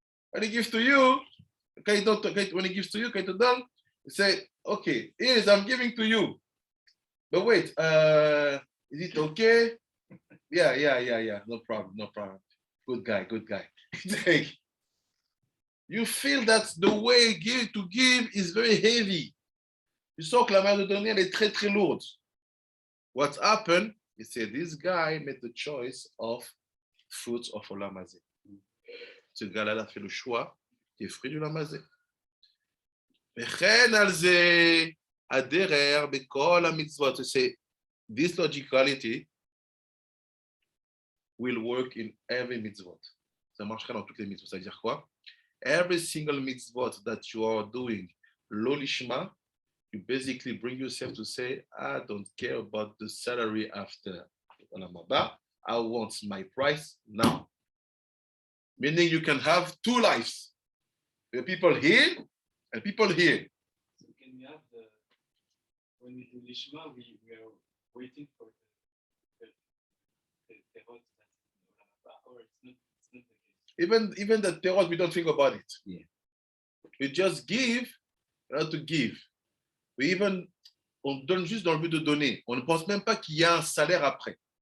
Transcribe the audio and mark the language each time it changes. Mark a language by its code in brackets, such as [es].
[en] When he gives to you, when he gives to you, [fr] quand il te donne, [en] he say, okay, here's I'm giving to you. But wait, is it okay? Yeah. No problem. Good guy. You feel that the way to give is very heavy. [fr] You sens que la manière de donner, elle est très, très lourde. [en] What happened? He said, this guy made the choice of fruits of Olamazé. [fr] Ce gars-là a fait le choix des fruits de Olamazé. [he] וכן על זה הדרך בכל המצוות. [en] Say, this logicality will work in every mitzvot. [fr] Ça marchera dans toutes les mitzvot. Ça veut dire quoi? [en] Every single mitzvot that you are doing, lo lishma, you basically bring yourself to say, I don't care about the salary after. I want my price now. Meaning you can have two lives. The people here and people here. So can we have when we do lishma, we are waiting for the terot or it's not the case. Even the terot, we don't think about it. Yeah. We just give, to give. [fr] On donne juste dans le but de donner. On ne pense même pas qu'il y a un salaire après.